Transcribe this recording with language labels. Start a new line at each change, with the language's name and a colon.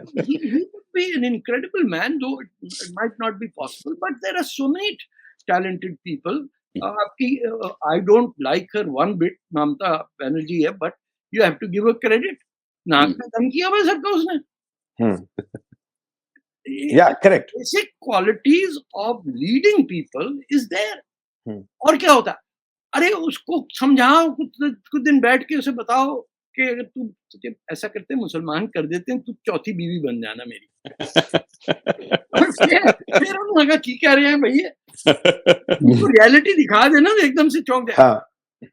English: He would be an incredible man, though it might not be possible, but there are so many talented people. I don't like her one bit, Mamata Banerjee है, but you have to give her credit.
Hindi: नाक में दम किया हुआ सबका उसने।
English: Yeah, correct. Basic qualities of leading people is there.
Hindi: और क्या होता? अरे उसको समझाओ, कुछ दिन बैठ के उसे बताओ कि अगर तुझे ऐसा करते मुसलमान कर देते हैं, तू चौथी बीवी बन जाना मेरी। फिर हम लगा की कह रहे हैं भैया, रियलिटी दिखा देना तो एकदम से चौंक जाए।